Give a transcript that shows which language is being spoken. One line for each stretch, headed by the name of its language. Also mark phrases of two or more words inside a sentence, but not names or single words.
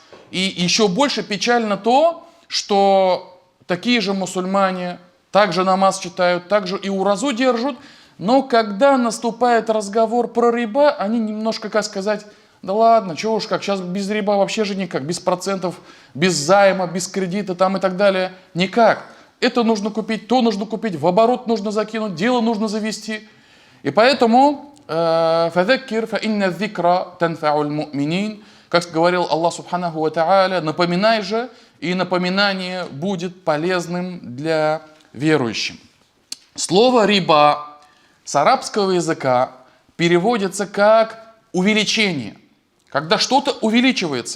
Russian: И еще больше печально то, что такие же мусульмане также намаз читают, также и уразу держат, но когда наступает разговор про риба, они немножко, как сказать, да ладно, чего уж как, сейчас без риба вообще же никак, без процентов, без займа, без кредита там и так далее, никак. Это нужно купить, то нужно купить, в оборот нужно закинуть, дело нужно завести.
Arabic: И поэтому فذكر فإن الذكرى تنفع المؤمنين»,
Russian: как говорил Аллах
Arabic: سبحانه وتعالى,
Russian: напоминай же, и напоминание будет полезным для верующих. Слово «риба» с арабского языка переводится как увеличение, когда что-то увеличивается.